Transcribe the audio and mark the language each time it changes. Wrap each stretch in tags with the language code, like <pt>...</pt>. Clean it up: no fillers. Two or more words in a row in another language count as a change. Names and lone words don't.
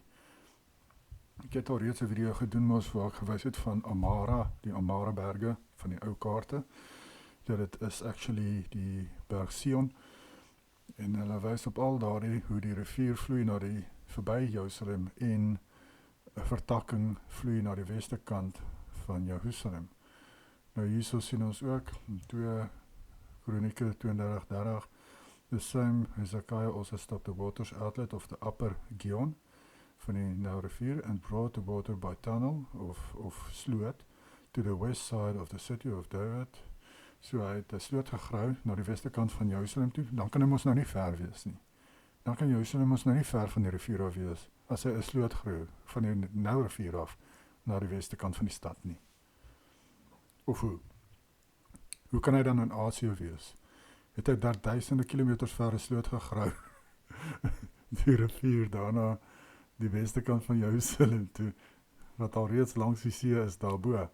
<af>Ek het al reeds 'n video gedoen, waar ek gewys het van Amara, die Amara berge van die ou kaarte, dat het is actually die berg Sion, en hulle wys op al daardie, hoe die rivier vloei na die verby Jerusalem en 'n vertakking vloei na die weste kant van Jerusalem. Nou hierso sien ons ook in 2 Kronieke 32:30,</af> <en>the same Hezekiah also stopped the water's outlet of the upper Gihon</en> <af>van die Nile rivier</af> <en>and brought the water by tunnel</en> <af>of sloot</af> <en>to the west side of the city of David.</en> <af>So hy het 'n sloot gegrou na die weste kant van Jerusalem toe. Dan kan hy mos nou nie ver wees nie. Dan kan Jerusalem mos nou nie ver van die rivier af wees as hy 'n sloot grou van die Nile rivier af na die weste kant van die stad nie. Of hoe? Hoe kan hy dan in Asië wees? Het hy daar duisende kilometers ver 'n sloot gegrou die rivier daarna die weste kant van Jerusalem toe, wat al reeds langs die see is daarbo.</af>